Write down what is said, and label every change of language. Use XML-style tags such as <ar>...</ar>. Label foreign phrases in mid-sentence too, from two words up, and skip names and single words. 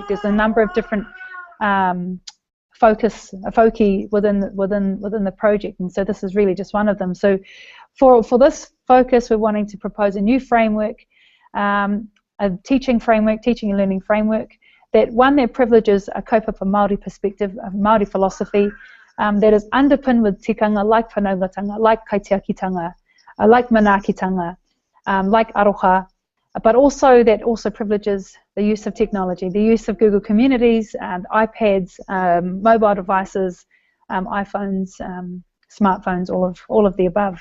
<en>There's a number of different foci within the project, and so this is really just one of them. So for this focus, we're wanting to propose a new framework, a teaching and learning framework, that privileges a</en> <mi>kaupapa Māori</mi> <en>perspective, a Māori philosophy, that is underpinned with tikanga like whanaungatanga, like kaitiakitanga, like manaakitanga, like aroha, but also that also privileges the use of technology, the use of Google Communities, iPads, mobile devices, iPhones, smartphones, all of the above.</en>